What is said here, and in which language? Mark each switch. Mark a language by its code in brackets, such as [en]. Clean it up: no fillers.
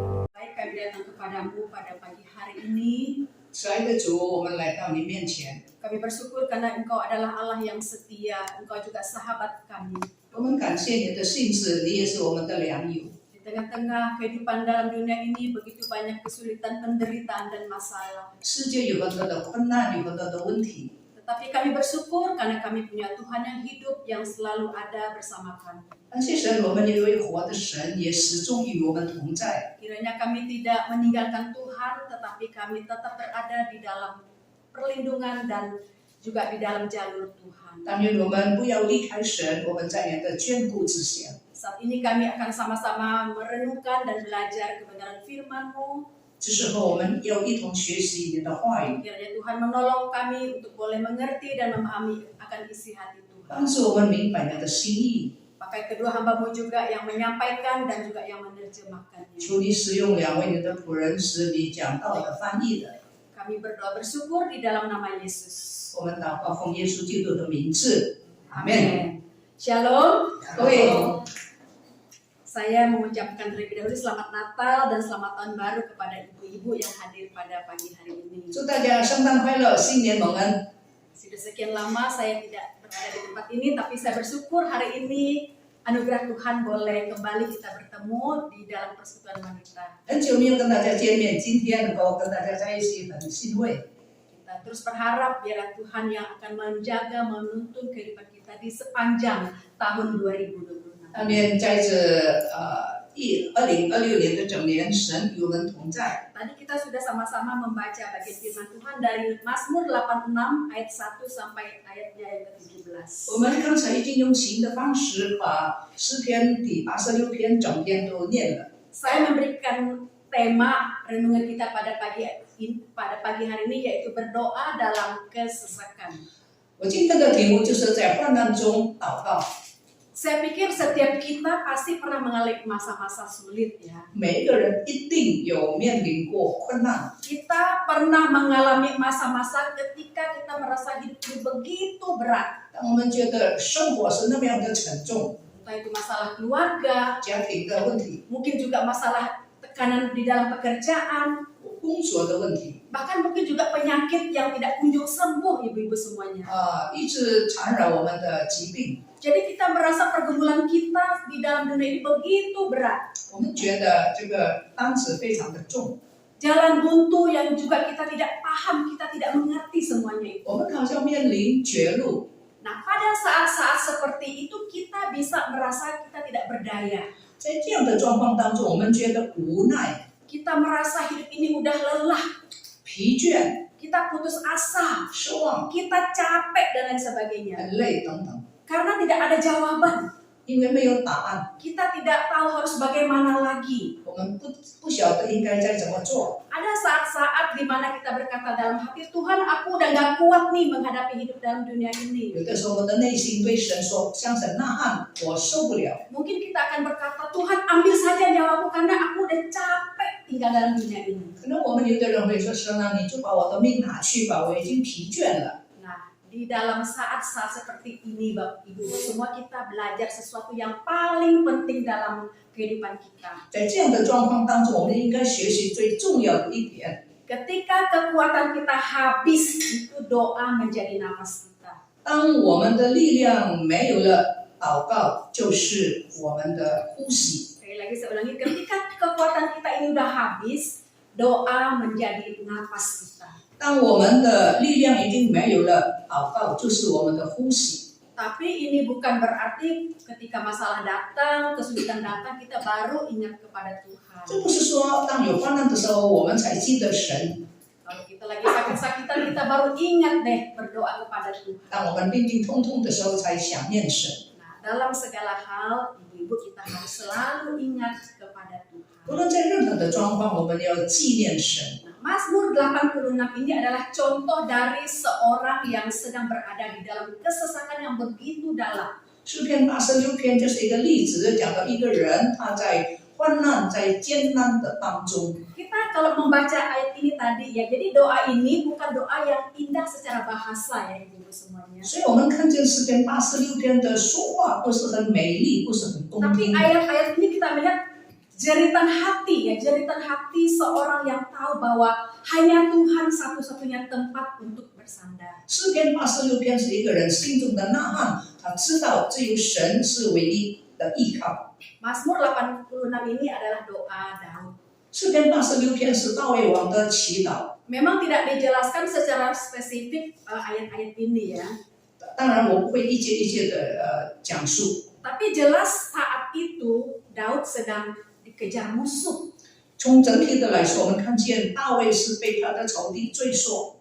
[id] Baik, kami datang kepadamu pada pagi hari ini. [zh] 亲爱的主，我们来到你面前， [id] Kami bersyukur karena Engkau adalah Allah yang setia. Engkau juga sahabat kami. [zh] 我们感谢你的信使，你也是我们的良友。 [id] Di tengah-tengah kehidupan dalam dunia ini begitu banyak kesulitan, penderitaan, dan masalah. [zh] 世界有很多的困难，有很多的问题， [id] Tetapi kami bersyukur karena kami punya Tuhan yang hidup yang selalu ada bersama kami. [zh] 感谢神，我们有一位活的神，也始终与我们同在。 [id] Kiranya kami tidak meninggalkan Tuhan, tetapi kami tetap berada di dalam perlindungan dan juga di dalam jalur Tuhan. [zh] 但愿我们不要离开神，我们在你的眷顾之下。 [id] Saat ini kami akan sama-sama merenungkan dan belajar kebenaran firman-Mu. [zh] 这时候，我们要一同学习你的话语， [id] Kiranya Tuhan menolong kami untuk boleh mengerti dan memahami akan isi hati Tuhan. [zh] 帮助我们明白你的心意。 [id] Pakai kedua hamba-Mu juga yang menyampaikan dan juga yang menerjemahkannya. [zh] 求你使用两位你的仆人，使你讲道的翻译的。 [id] Kami berdoa bersyukur di dalam nama Yesus. [zh] 我们祷告奉耶稣基督的名字，阿门。 [id] Amin. Shalom. [zh] 各位 [id] Saya mengucapkan terlebih dahulu selamat Natal dan selamat tahun baru kepada ibu-ibu yang hadir pada pagi hari ini. [zh] 祝大家圣诞快乐，新年蒙恩。 [id] Sudah sekian lama saya tidak berada di tempat ini, tapi saya bersyukur hari ini anugerah Tuhan boleh kembali kita bertemu di dalam persekutuan wanita. [zh] 很久没有跟大家见面，今天能够跟大家在一起，很欣慰。 [id] Kita terus berharap biarlah Tuhan yang akan menjaga, menuntun kehidupan kita di sepanjang tahun 2026. [zh] 但愿在这2026年的整年，神与我们同在。 [id] Tadi kita sudah sama-sama membaca bagian firman Tuhan dari Mazmur 86 ayat 1 sampai ayatnya yang ke-17. [zh] 我们刚才已经用琴的方式把诗篇第86篇整篇都念了。 [id] Saya memberikan tema renungan kita pada pagi hari ini yaitu berdoa dalam kesesakan. [zh] 我今天的题目就是在患难中祷告。 [id] Saya pikir setiap kita pasti pernah mengalami masa-masa sulit ya. [zh] 每一个人一定有面临过困难。 [id] Kita pernah mengalami masa-masa ketika kita merasa hidup ini begitu berat. [zh] 当我们觉得生活是那么样的沉重， [id] Entah itu masalah keluarga, [zh] 家庭的问题、 [id] mungkin juga masalah tekanan di dalam pekerjaan, [zh] 工作的问题， [id] bahkan mungkin juga penyakit yang tidak kunjung sembuh ibu-ibu semuanya. [zh] 一直缠绕我们的疾病。 [id] Jadi kita merasa pergumulan kita di dalam dunia ini begitu berat. [zh] 我们觉得这个担子非常的重， [id] Jalan buntu yang juga kita tidak paham, kita tidak mengerti semuanya itu. [zh] 我们好像面临绝路。 [id] Nah, pada saat-saat seperti itu kita bisa merasa kita tidak berdaya. [zh] 在这样的状况当中，我们觉得无奈、 [id] Kita merasa hidup ini udah lelah, [zh] 疲倦、 [id] kita putus asa, [zh] 失望、 [id] kita capek dan lain sebagainya. [zh] 很累等等， [id] Karena tidak ada jawaban. [zh] 因为没有答案， [id] Kita tidak tahu harus bagaimana lagi. [zh] 我们不晓得应该再怎么做。 [id] Ada saat-saat di mana kita berkata dalam hati, Tuhan aku udah gak kuat nih menghadapi hidup dalam dunia ini. [zh] 有的时候我的内心对神说：“向神呐喊，我受不了。” [id] Mungkin kita akan berkata, Tuhan ambil saja nyawaku karena aku udah capek tinggal dalam dunia ini. [zh] 可能我们有的人会说：“神啊，你就把我的命拿去吧，我已经疲倦了。” [id] Nah, di dalam saat-saat seperti ini Bapak Ibu, semua kita belajar sesuatu yang paling penting dalam kehidupan kita. [zh] 在这样的状况当中，我们应该学习最重要的一点： [id] Ketika kekuatan kita habis, itu doa menjadi nafas kita. [zh] 当我们的力量没有了，祷告就是我们的呼吸。 [id] Sekali lagi saya ulangi, ketika kekuatan kita ini udah habis, doa menjadi nafas kita. [zh] 当我们的力量已经没有了，祷告就是我们的呼吸。 [id] Tapi ini bukan berarti ketika masalah datang, kesulitan datang, kita baru ingat kepada Tuhan. [zh] 这不是说当有患难的时候，我们才记得神； [id] Kalau kita lagi sakit-sakitan, kita baru ingat deh berdoa kepada Tuhan. [zh] 当我们病病痛痛的时候，才想念神。 [id] Nah, dalam segala hal, ibu-ibu kita harus selalu ingat kepada Tuhan. [zh] 无论在任何的状况，我们要纪念神。 [id] Nah, Mazmur 86 ini adalah contoh dari seorang yang sedang berada di dalam kesesakan yang begitu dalam. [zh] 诗篇86篇就是一个例子，讲到一个人他在患难、在艰难的当中。 [id] Kita kalau membaca ayat ini tadi ya, jadi doa ini bukan doa yang indah secara bahasa ya ibu semuanya. [zh] 所以我们看见诗篇86篇的说话不是很美丽，不是很动 [id] Tapi [zh] 听。 [id] ayat-ayat ini kita melihat jeritan hati ya, jeritan hati seorang yang tahu bahwa hanya Tuhan satu-satunya tempat untuk bersandar. [zh] 诗篇86篇是一个人心中的呐喊，他知道只有神是唯一的依靠。 [id] Mazmur 86 ini adalah doa Daud. [zh] 诗篇86篇是大卫王的祈祷。 [id] Memang tidak dijelaskan secara spesifik ayat-ayat ini ya. [zh] 当然我不会一节一节的讲述。 [id] Tapi jelas saat itu Daud sedang dikejar musuh. [zh] 从整体的来说，我们看见大卫是被他的仇敌追索。